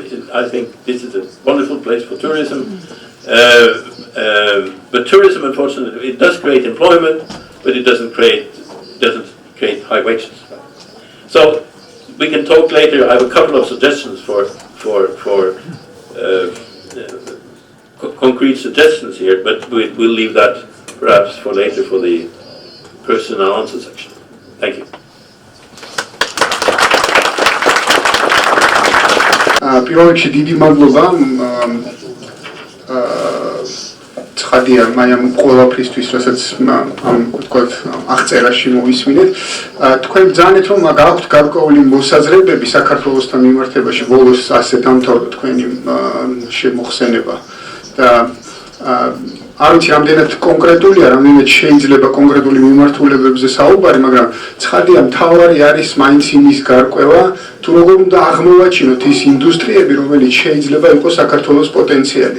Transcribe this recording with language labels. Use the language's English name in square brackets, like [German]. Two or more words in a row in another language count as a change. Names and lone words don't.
[English] I think this is a wonderful place for tourism. But tourism, unfortunately, it does create employment, but it doesn't create high wages. So we can talk later. I have a couple of suggestions for concrete suggestions here, but we'll leave that perhaps for later for the question and answer section. Thank you. [Georgian] პირველ რიგში დიდი მადლობა ცხადია მაიამ ყველაფრისთვის, რასაც ამ თქვათ აღწერაში მოვისმინეთ. თქვენ ბრძანეთ, რომ გაქვთ გარკვეული მოსაზრებები საქართველოსთან მიმართებაში, ბოლოს ასე დამთავრდა თქვენი შემოხსენება და არ ვიცი რამდენად კონკრეტულია, რამდენად შეიძლება კონკრეტული მიმართულებებზე საუბარი, მაგრამ ცხადია მთავარი არის მაინც იმის გარკვევა, თუ როგორ უნდა აღმოვაჩინოთ ის ინდუსტრიები, რომელიც შეიძლება იყოს საქართველოს პოტენციალი.